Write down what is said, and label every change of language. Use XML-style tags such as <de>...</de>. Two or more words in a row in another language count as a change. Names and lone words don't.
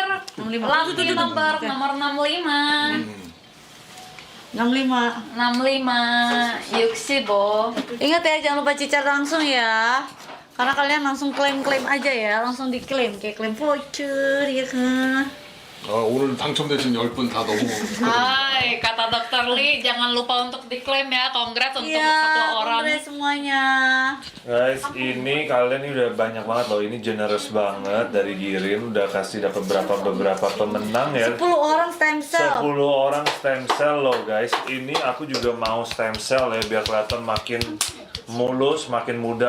<id>65. Lucky nomor Oke. nomor 65. 65. 65 65. Ingat ya, jangan lupa cicat langsung ya. Karena kalian langsung klaim-klaim aja ya, langsung diklaim kayak klaim voucher ya kan.</id> <ko>오늘 당첨되신 10분 다 너무</ko> <id>Hai, kata dokter Lee, jangan lupa untuk diklaim ya. Congrats untuk Iya, satu orang. kongres semuanya. Guys, ini kalian ini udah banyak banget loh. Ini generous banget dari Girin, udah kasih dapat beberapa pemenang ya. 10 orang stem 10 cell. orang</id> <en>stem cell</en> <id>loh guys. Ini aku juga mau</id> <en>stem cell</en> <id>ya biar kelihatan makin mulus, makin mudah.</id>